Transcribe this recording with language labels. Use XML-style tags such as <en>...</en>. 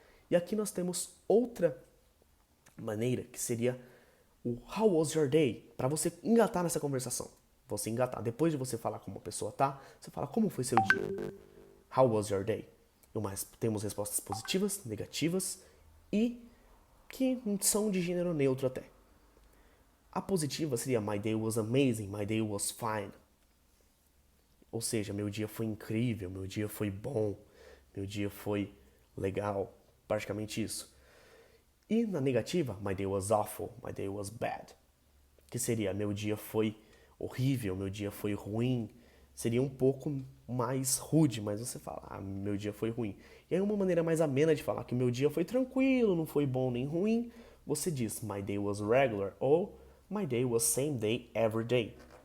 <pt>E aqui nós temos outra maneira, que seria o</pt> <en>How was your day?</en> <pt>Para você engatar nessa conversação. Você engatar. Depois de você falar como uma pessoa tá, você fala como foi seu dia.</pt> <en>How was your day?</en> <pt>Temos respostas positivas, negativas e que são de gênero neutro até. A positiva seria</pt> <en>My day was amazing, my day was fine.</en> <pt>Ou seja, meu dia foi incrível, meu dia foi bom, meu dia foi legal, praticamente isso. E na negativa,</pt> <en>my day was awful, my day was bad.</en> <pt>Que seria, meu dia foi horrível, meu dia foi ruim. Seria um pouco mais rude, mas você fala, meu dia foi ruim. E aí uma maneira mais amena de falar que meu dia foi tranquilo, não foi bom nem ruim, você diz,</pt> <en>my day was regular,</en> <pt>ou</pt> <en>my day was same day every day.</en>